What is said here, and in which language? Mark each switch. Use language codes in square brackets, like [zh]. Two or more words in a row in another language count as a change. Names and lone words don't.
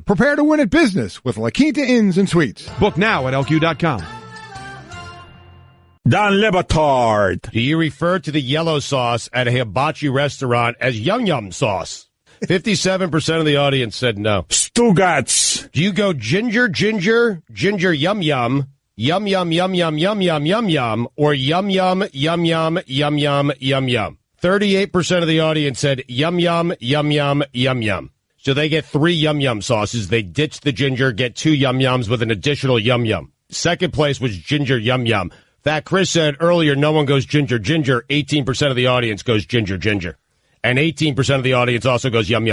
[en] Prepare to win at business with La Quinta Inns and Suites. Book now at LQ.com. Don Le Batard. Do you refer to the yellow sauce at a hibachi restaurant as yum-yum sauce? 57% of the audience said no. Stugotz. Do you go ginger, yum-yum, yum-yum, yum-yum, yum-yum, yum-yum, or yum-yum, yum-yum, yum-yum, yum-yum? 38% of the audience said yum-yum, yum-yum, yum-yum. So they get 3 yum-yum sauces. They ditch the ginger, get 2 yum-yums with an additional yum-yum. Second place was ginger yum-yum. That Chris said earlier, no one goes ginger. 18% of the audience goes ginger. And 18% of the audience also goes yum.